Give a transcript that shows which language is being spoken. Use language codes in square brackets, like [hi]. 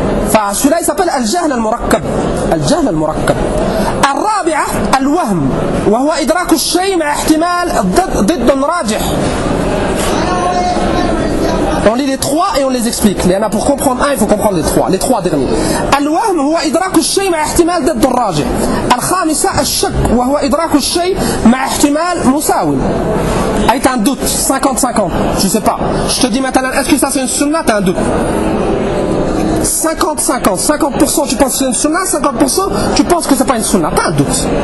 [fr] فcela il s'appelle [ar] الجهل المركب. الجهل المركب. الرابعة الوهم وهو إدراك الشيء مع احتمال ضد راجح. [fr] On lit les trois et on les explique. Il y en a pour comprendre un, il faut comprendre les trois derniers. [ar] الوهم هو إدراك الشيء مع احتمال ضد راجح. الخامسة الشك وهو إدراك الشيء مع احتمال مساوي. [fr] أي t'as un doute 50-50. Je sais pas. Je te dis maintenant est-ce que ça c'est une sunna? T'as un doute. 50-50, 50% tu penses que c'est une sunnah, 50% tu penses que c'est pas une sunnah, pas un doute.